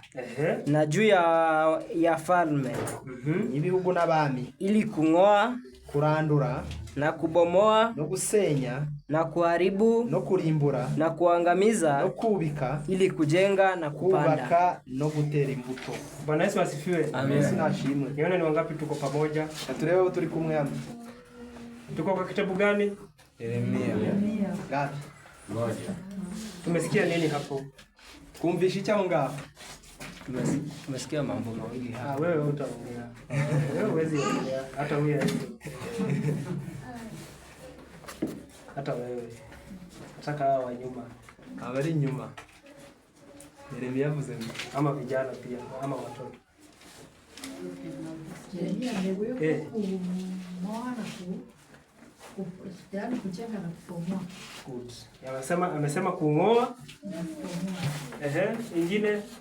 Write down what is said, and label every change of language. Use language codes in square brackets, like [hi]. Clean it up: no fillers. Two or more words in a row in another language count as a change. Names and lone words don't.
[sw] Na juu ya falme. [rw] Ibihugu n'abami. [sw] Ili kung'oa, [rw] kurandura, [sw] na kubomoa, [rw] no gusenya, [sw] na kuharibu, [rw] no kurimbura, [sw] na kuangamiza, [rw] no kubika, [sw] ili kujenga na kupanda, [rw] kubaka no gutera imbuto. [sw] Bwana Yesu asifiwe. Amen. Nashimwe. Niona ni wangapi tuko pamoja? [rw] Turebe turi kumwe hano. [sw] Tuko kwa kitabu gani? Yeremia. Gapi? Moja. Tumesikia nini hapo? [rw] Kumvisha icyo ngaho. [sw] Tumesikia mambo mengi hapa. Wewe utaongea. Wewe huwezi ongea hata wewe. Hata wewe. Nataka hao wa nyuma. [rw] Abari nyuma. Yeremia yavuze [sw] ama vijana pia ama watoto. Yeremia amewewe kumoa na kujenga na kubomoa. Good. Amesema kung'oa. Ingine